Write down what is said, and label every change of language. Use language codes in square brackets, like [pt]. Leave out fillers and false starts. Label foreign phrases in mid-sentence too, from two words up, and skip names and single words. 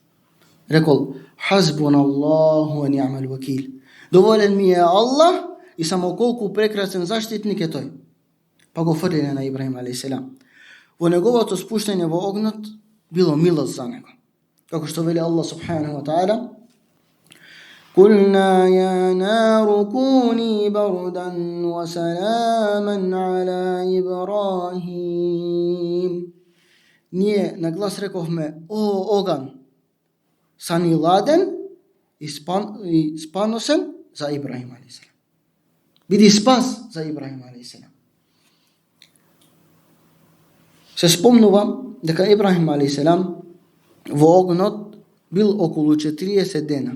[ar] Рекол, حسبنا الله ونعم الوكيل. [mk] Доволен ми е Аллах и само колку прекрасен заштитник е тој. Па го фрлиле на Ибрахим алейхиселам. Во неговото спуштање во огнот било милост за него. Како што вели Аллах [ar] سبحانه وتعالى, قلنا يا نار كوني بردا وسلاما على إبراهيم. [mk] ние на глас рековме: "О, оган, сани ладен и спаносен за Ибрахим алейхиселам. Биди спас за Ибрахим алейхиселам." Се спомнува дека Ибрахим алейхиселам во огнот бил околу 40 дена.